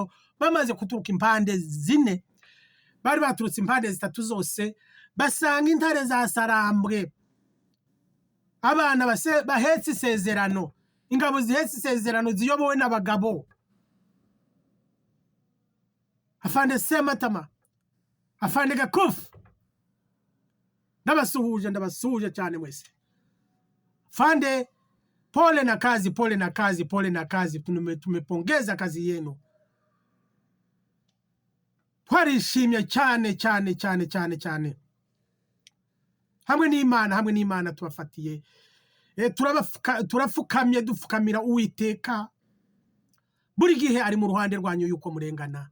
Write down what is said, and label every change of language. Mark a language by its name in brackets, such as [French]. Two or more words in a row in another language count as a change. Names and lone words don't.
[Kinyarwanda] Bamaze kuturuka impande zine, bari baturutse impande zitatu zose, basanga intare za Sarambwe, abana bahetse isezerano, ingabo zihetse isezerano ziyobowe n'abagabo. Afande Sematama, Afande Gakufu, ndabasuhuje cyane mwese. Fande, [Swahili] pole na kazi, pole na kazi, pole na kazi. Tumepongeza kazi yenu. [Kinyarwanda] Twarishimye cyane cyane cyane cyane cyane. Hamwe n'Imana tubafatiye. Turafukamye dufukamira Uwiteka. Buri gihe ari mu ruhande rwanyu yuko murengana.